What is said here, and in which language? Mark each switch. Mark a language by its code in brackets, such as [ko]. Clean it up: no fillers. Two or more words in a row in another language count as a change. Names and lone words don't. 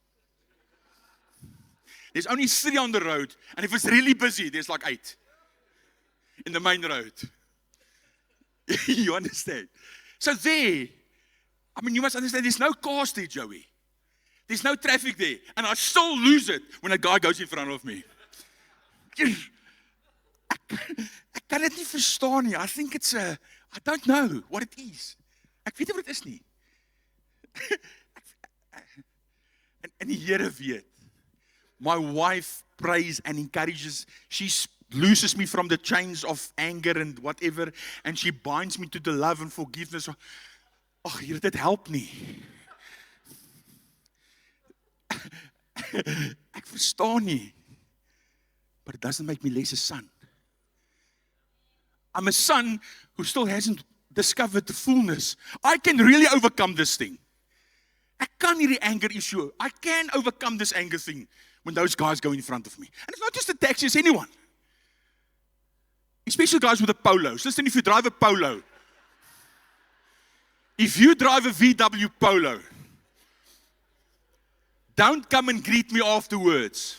[en] There's only 3 on the road, and if it's really busy, there's like 8 in the main road. You understand? So there, you must understand, there's no cars there, Joey. There's no traffic there, and I still lose it when a guy goes in front of me. [af] Ek kan dit nie verstaan nie. [en] I think it's I don't know what it is. [af] Ek weet nie wat dit is nie. En die Here weet. [en] My wife prays and encourages. She looses me from the chains of anger and whatever, and she binds me to the love and forgiveness. [af] Ag, Here, dit help nie. Ek verstaan nie. [en] But it doesn't make me less a son. I'm a son who still hasn't discovered the fullness. I can really overcome this thing. [af] Ek kan hierdie [en] anger issue. I can overcome this anger thing when those guys go in front of me. And it's not just the taxi, it's anyone. Especially guys with the polos. Listen, if you drive a polo, if you drive a VW Polo, don't come and greet me afterwards.